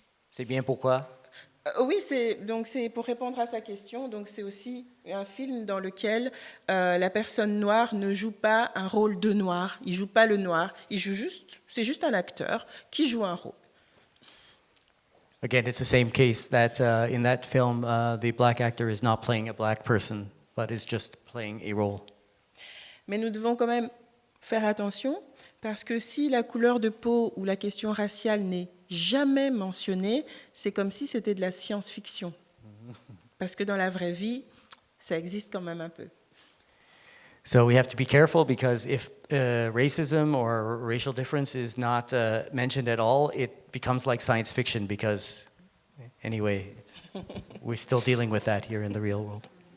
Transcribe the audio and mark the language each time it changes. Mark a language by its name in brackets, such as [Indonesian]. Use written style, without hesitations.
[French] C'est bien pourquoi? Oui, c'est pour répondre à sa question. Donc c'est aussi un film dans lequel la personne noire ne joue pas un rôle de noir. Il joue pas le noir. C'est juste un acteur qui joue un rôle. [English] Again, it's the same case that in that film, the black actor is not playing a black person, but is just playing a role. [French] Mais nous devons quand même faire attention parce que si la couleur de peau ou la question raciale n'est jamais mentionnée, c'est comme si c'était de la science-fiction. Parce que dans la vraie vie, ça existe quand même un peu. [English] So we have to be careful because if racism or racial difference is not mentioned at all, it becomes like science fiction because, anyway, we're still dealing with that here in the real world.